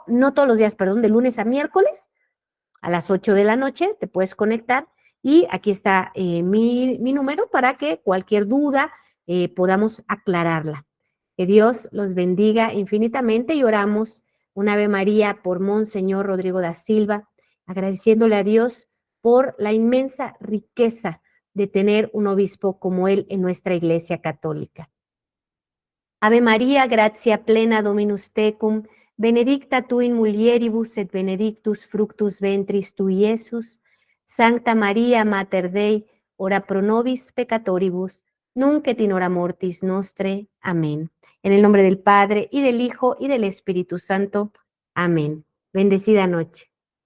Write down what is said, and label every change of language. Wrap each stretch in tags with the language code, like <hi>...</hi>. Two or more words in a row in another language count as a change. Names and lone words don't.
<es>No todos los días, perdón, de lunes a miércoles a las 8 de la noche te puedes conectar y aquí está mi número para que cualquier duda podamos aclararla. Que Dios los bendiga infinitamente y oramos un Ave María por Monseñor Rodrigo da Silva, agradeciéndole a Dios por la inmensa riqueza de tener un obispo como él en nuestra Iglesia Católica.</es> <la>Ave María, gratia plena Dominus tecum, benedicta tu in mulieribus et benedictus fructus ventris tui, Iesus. Sancta Maria, Mater Dei, ora pro nobis peccatoribus, nunc et in hora mortis nostre.</la> <es>Amén. En el nombre del Padre, y del Hijo, y del Espíritu Santo. Amén. Bendecida noche.</es>